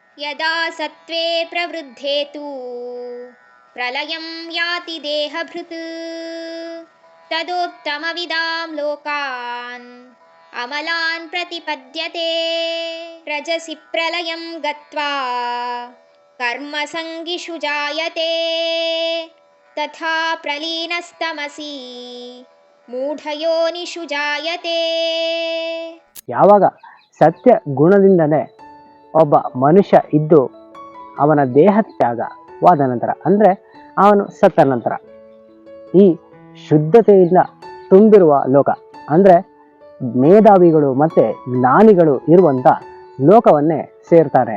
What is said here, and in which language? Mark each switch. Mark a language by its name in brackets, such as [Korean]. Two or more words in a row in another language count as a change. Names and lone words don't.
[Sanskrit] यदा सत्त्वे प्रवृद्धे तु प्रलयं याति देहभृत् तदोत्तमविदां लोकान् अमलान् प्रतिपद्यते रजसि प्रलयं गत्वा कर्मसङ्गिषु जायते तथा प्रलीनस्तमसि ಮೂಢಯೋನಿಷು ಜಾಯತೆ. [Kannada] ಯಾವಾಗ ಸತ್ಯ ಗುಣದಿಂದಲೇ ಒಬ್ಬ ಮನುಷ್ಯ ಇದ್ದು ಅವನ ದೇಹ ತ್ಯಾಗವಾದ ನಂತರ, ಅಂದರೆ ಅವನು ಸತ್ತ ನಂತರ, ಈ ಶುದ್ಧತೆಯಿಂದ ತುಂಬಿರುವ ಲೋಕ, ಅಂದರೆ ಮೇಧಾವಿಗಳು ಮತ್ತು ಜ್ಞಾನಿಗಳು ಇರುವಂಥ ಲೋಕವನ್ನೇ ಸೇರ್ತಾರೆ.